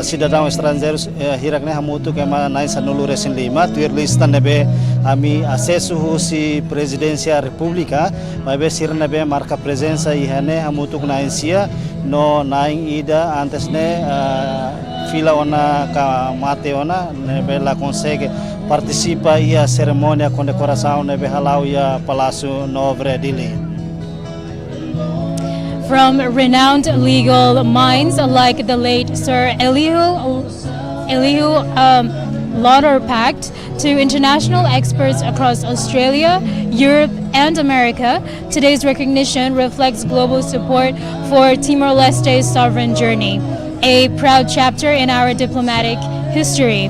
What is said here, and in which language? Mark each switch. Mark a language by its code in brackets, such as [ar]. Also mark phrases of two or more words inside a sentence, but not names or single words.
[pt] cidadão estrangeiros [tet] hirakne hamutu kema nai sanulu resin lima tuir lista nebe ami acesso si presidência república mas sir nebe marca presença ihane hamutu nainsia no naing ida antes ne fila ona ka mate ona nebe la consegue participa ia cerimônia condecoração nebe halau ia Palácio Nobre Dili. [en] From renowned legal minds like the late Sir Elihu Lauterpacht to international experts across Australia, Europe, and America, today's recognition reflects global support for Timor-Leste's sovereign journey, a proud chapter in our diplomatic history.